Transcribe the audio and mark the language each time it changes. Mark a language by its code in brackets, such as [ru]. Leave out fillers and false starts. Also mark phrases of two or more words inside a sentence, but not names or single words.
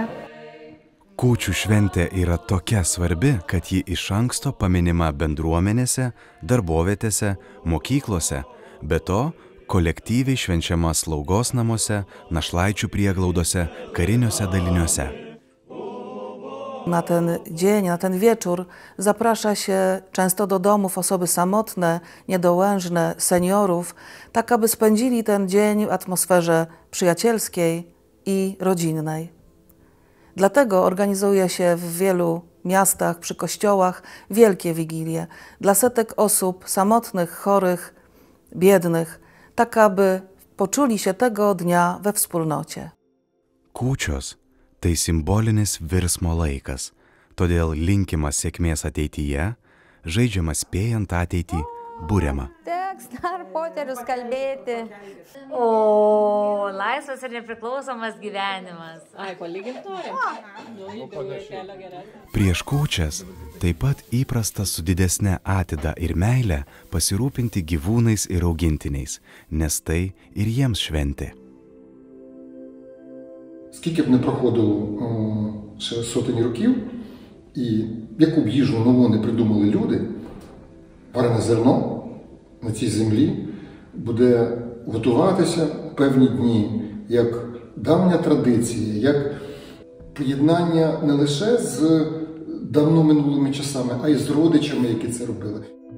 [lt] Kūčių šventė yra tokia svarbi, kad ji iš anksto paminima bendruomenėse, darbovietėse, mokyklose, be to kolektyviai švenčiama slaugos namuose, našlaičių prieglaudose, kariniuose daliniuose. [pl] Na ten dzień, na ten wieczór zaprasza się często do domów osoby samotne, niedołężne, seniorów, tak aby spędzili ten dzień w atmosferze przyjacielskiej i rodzinnej. Dlatego organizuje się w wielu miastach, przy kościołach wielkie wigilie dla setek osób samotnych, chorych, biednych, tak aby poczuli się tego dnia we wspólnocie. [lt] Kūčios tai simbolinis virsmo laikas, todėl linkimas sėkmės ateityje, žaidžiamas spėjant ateitį, buriama. Teks dar poterius kalbėti. O, laisvas ir nepriklausomas gyvenimas. Ai, palyginti norim. Prieš kūčias taip pat įprasta su didesne atida ir meile pasirūpinti gyvūnais ir augintiniais, nes tai ir jiems šventė. [uk] Скільки б не проходило ще сотень років, і яку б їжу нову не придумали люди, варене зерно на цій землі буде готуватися певні дні, як давня традиція, як поєднання не лише з давно минулими часами, а й з родичами, які це робили.